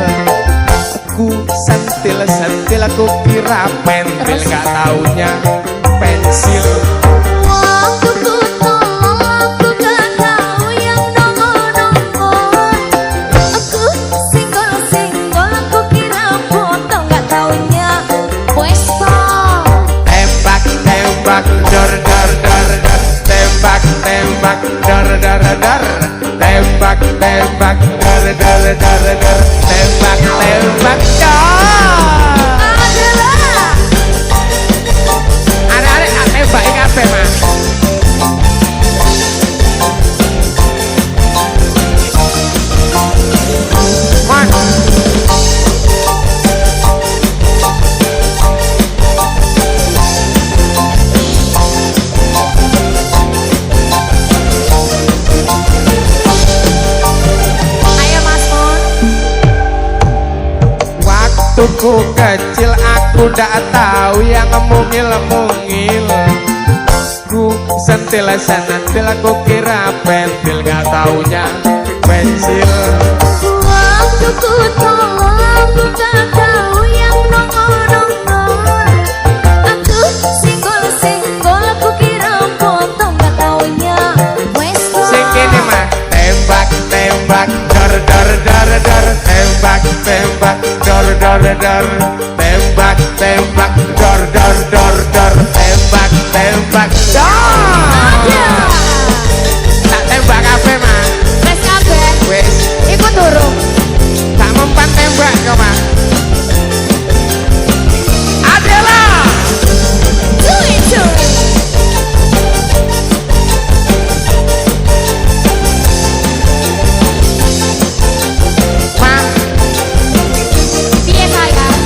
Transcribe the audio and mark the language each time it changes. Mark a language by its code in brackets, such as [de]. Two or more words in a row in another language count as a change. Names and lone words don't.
[id] Ku sentil-sentil aku kira pentil gak taunya pensil. Waktu ku tolol aku gak tahu yang nongol-nongol. Aku senggol-senggol aku kira botol gak taunya pesta. Tembak-tembak dor dor dor dor. Tembak-tembak dor dor dor. Tembak-tembak dor dor dor dor. Tembak-tembak dor. Adalah. [jv] Arek-arek tak tembaki kabeh mah. Mon. Ayo Mas Mon. [id] Waktu ku kecil aku ndak tahu yang mungil-mungil. Ku sentil-sentil aku kira pentil gak taunya pensil. Waktu ku tolol aku gak tahu yang nongol-nongol. Aku senggol-senggol aku kira botol gak taunya pesta. [jv] Sing kene mah tembak-tembak dor dor dor dor. [id] Tembak-tembak dor dor dor. Tembak-tembak dor dor dor dor. Tembak-tembak dor. [jv] Tak tembak kabeh mah. Wes kabeh. Wis Iku durung. [id] tak mempan tembak kau mah. Adalah Cuy. mah [jv] Piye sayang?